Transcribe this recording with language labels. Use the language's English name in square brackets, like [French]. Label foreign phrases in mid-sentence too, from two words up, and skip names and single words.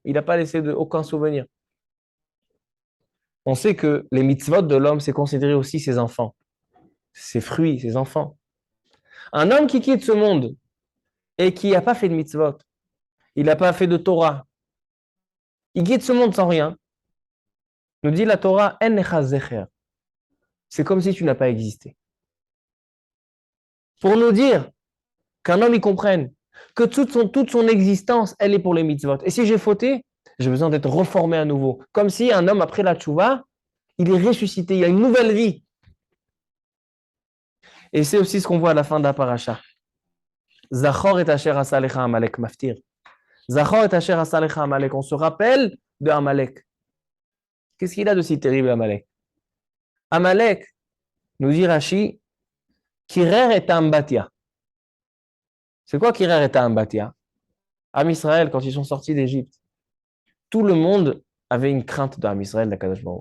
[French] Il n'a pas laissé aucun souvenir. On sait que les mitzvot de l'homme, c'est considérer aussi ses enfants, ses fruits, ses enfants. Un homme qui quitte ce monde et qui n'a pas fait de mitzvot, il n'a pas fait de Torah, il quitte ce monde sans rien, nous dit la Torah, [Hebrew] אין לך זכר. [French] C'est comme si tu n'as pas existé. Pour nous dire qu'un homme y comprenne que toute son existence, elle est pour les mitzvot. Et si j'ai fauté, j'ai besoin d'être reformé à nouveau. Comme si un homme, après la tchouva, il est ressuscité, il a une nouvelle vie. Et c'est aussi ce qu'on voit à la fin de la paracha. [Hebrew] זכור את אשר עשה לך עמלק מפטיר. זכור את אשר עשה לך עמלק. [French] On se rappelle de Amalek. Qu'est-ce qu'il a de si terrible, Amalek? Amalek, nous dit Rashi, Kirer et Ambatia. C'est quoi Kirer et Ambatia? Am Israël, quand ils sont sortis d'Égypte, tout le monde avait une crainte d'Am Israël, d' [Hebrew] הקדוש ברוך.